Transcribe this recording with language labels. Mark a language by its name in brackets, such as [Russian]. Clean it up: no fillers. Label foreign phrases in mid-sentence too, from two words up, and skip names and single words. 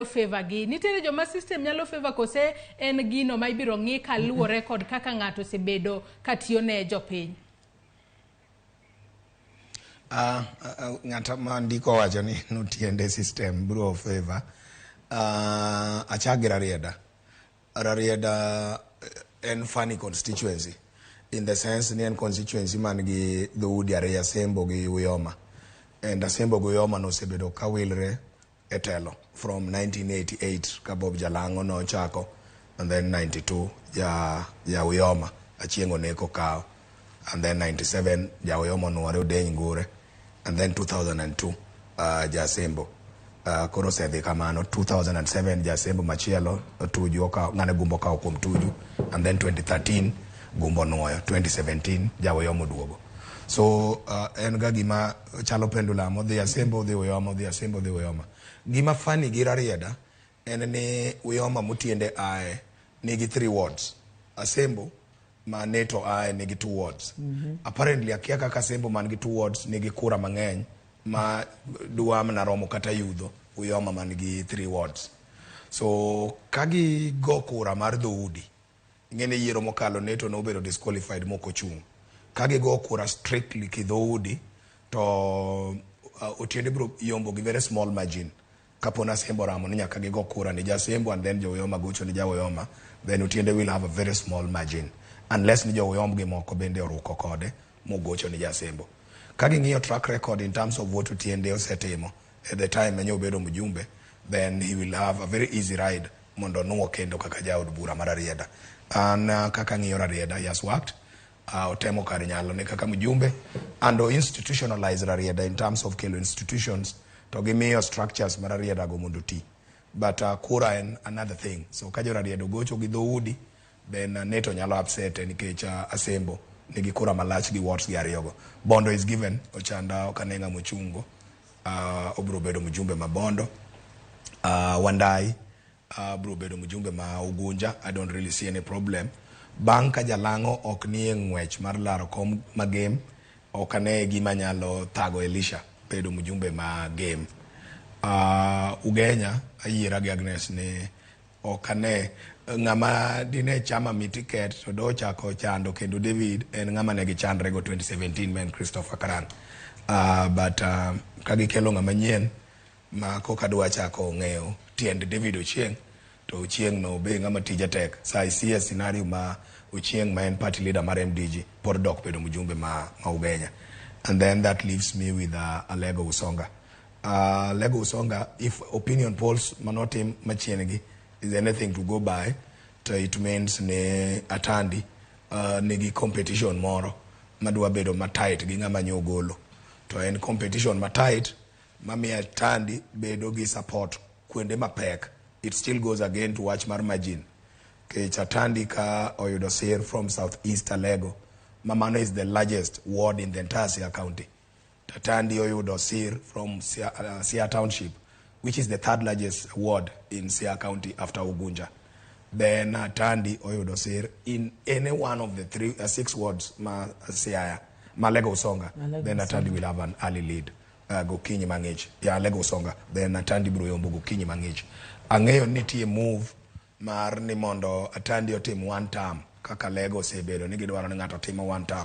[Luo (Kenya and Tanzania)] favor gi nitere joma system nyalo favor kose en gino ma ibiro ng'i kaluwore kod kaka ng'ato osebedo katiyo ne jopiny. Ng'ata ma ndiko wacho ni notiende system bro favor achagira Rarieda en [English] funny constituency in the [Luo (Kenya and Tanzania)] sense ni en constituency man gi dhoudi ariyo Asembo gi Uyoma, and Asembo gi Uyoma nosebedo ka wilre e telo from 1988 ka Bob Jalango no chako, [English] and then [Luo (Kenya and Tanzania)] 92 ja Uyoma achieng' oneko kao, [English] and then [Luo (Kenya and Tanzania)] 97 ja Uyoma nuore odeny ngure, [English] and then [Luo (Kenya and Tanzania)] 2002 ja Asembo koro sedhi kamano. 2007 ja Asembo machielo Tuju ng'ane gumbo kao kuom Tuju, [English] and then [Luo (Kenya and Tanzania)] 2013 gumbo nuoyo, 2017 ja Uyoma duogo. So en ga gima chalo pendulum, odhi Asembo odhi Uyoma, odhi Asembo odhi Uyoma. Gima funny gi Rarieda en ni Uyoma mutiende ae nigi 3 wards, Asembo ma neto ae nigi 2 wards. Apparently akia kaka Asembo man gi 2 wards nigi kura mang'eny ma duam na romo kata yudho Uyoma man gi 3 wards. So kagi go kura mar dhoudi, ng'ene yiero mokalo neto no obedo disqualified moko chung. Kagi go kura strictly ki dhoudi to otiende bro yombo gi [English] very small margin. [Luo (Kenya and Tanzania)] Kapona Asembo ramo ni nyaka gi go kura ni ja Asembo [English] and then [Luo (Kenya and Tanzania)] jo Uyoma gocho ni ja Uyoma, then otiende [English] will have a very small margin unless [Luo (Kenya and Tanzania)] ni jo Uyoma gi moko bende oruko kode mogocho ni ja Asembo. Kagi ng'iyo [English] track record in terms of what [Luo (Kenya and Tanzania)] otiende osetimo [English] at the time [Luo (Kenya and Tanzania)] enyo obedo mjumbe, [English] then he will have a very easy ride [Luo (Kenya and Tanzania)] mondo nuo kendo kaka jaod bura mar Rarieda. An kaka ng'iyo Rarieda, [English] he has worked [Luo (Kenya and Tanzania)] otemo kar nyalo ne kaka mjumbe [English] and institutionalize [Luo (Kenya and Tanzania)] Rarieda [English] in terms of [Luo (Kenya and Tanzania)] kelo institutions to gimiyo structures mar Rarieda go mondo ti. But kura en [English] another thing. [Luo (Kenya and Tanzania)] So kajo Rarieda gocho gi dhoudi, then neto nyalo upset nikech Asembo nigi kura malach gi wards gi ariyogo. [English] Bondo is given [Luo (Kenya and Tanzania)] ochanda okanenga mochungo, obro bedo mjumbe ma Bondo. Wandai bro bedo mjumbe ma Ugunja. [English] I don't really see any problem. [Luo (Kenya and Tanzania)] Banka Jalango ok nie ng'wech mar laro kom ma game, okane gima nyalo thago Elisha bedo mjumbe ma game. Ugenya ayiera gi Agnes ni okane ng'ama dine chama mi ticket to do chako chando kendo David en ng'ama ne gichandre go 2017 men Christopher Karan. But kagi kelo ng'ama nyien ma koka dwa chako ng'eyo tiend David Ochieng, to Ochieng no be ng'ama tije tek. [English] So I see a scenario [Luo (Kenya and Tanzania)] ma Ochieng ma en party leader mar MDG pod dok bedo mjumbe ma Ugenya. [English] And then that leaves me with Alego Usonga. Alego Usonga, if opinion polls [Luo (Kenya and Tanzania)] manotim machiengi [English] is anything to go by, [Luo (Kenya and Tanzania)] to [English] it means [Luo (Kenya and Tanzania)] ne atandi nigi competition moro madwa bedo matight gi ng'ama nyogolo. To en competition matight mami atandi bedo gi support kwende mapek. [English] It still goes again to watch mar margin. Atandi [Luo (Kenya and Tanzania)] ka oyudo sir [English] from southeast Alego, mamano is the largest ward in the entire Siaya County. [Luo (Kenya and Tanzania)] Atandi oyudo sir from Siaya Township, [English] which is the 3rd largest ward in Siaya County after Ugunja. Then Atandi [Luo (Kenya and Tanzania)] oyudo sir [English] in any one of the 6 wards ma Siaya, ma Alego Usonga. Then Atandi will have an early lead. [Luo (Kenya and Tanzania)] Gokinyi mang'ich. Yeah, Alego Usonga. Then Atandi bro yombo gokinyi mang'ich. Ang'eyo nitie move mar ni mondo Atandi otim 1 term kaka Alego osebedo ni gidwaro ni ng'ato timo 1 term.